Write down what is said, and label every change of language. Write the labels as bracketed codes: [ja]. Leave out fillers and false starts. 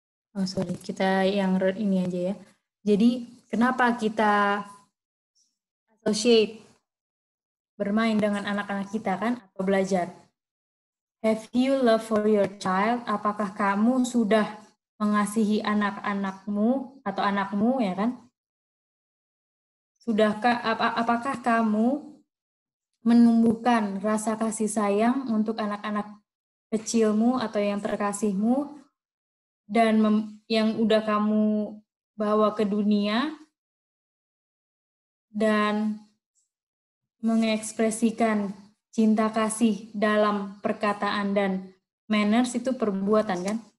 [en] Oh sorry, [id] kita yang ini aja ya. Jadi kenapa kita associate bermain dengan anak-anak kita kan atau belajar? [en] Have you love for your child? [id] Apakah kamu sudah mengasihi anak-anakmu atau anakmu ya kan? Sudahkah apakah kamu menumbuhkan rasa kasih sayang untuk anak-anak kecilmu atau yang terkasihmu dan yang udah kamu bawa ke dunia dan mengekspresikan cinta kasih dalam perkataan dan manners itu perbuatan kan?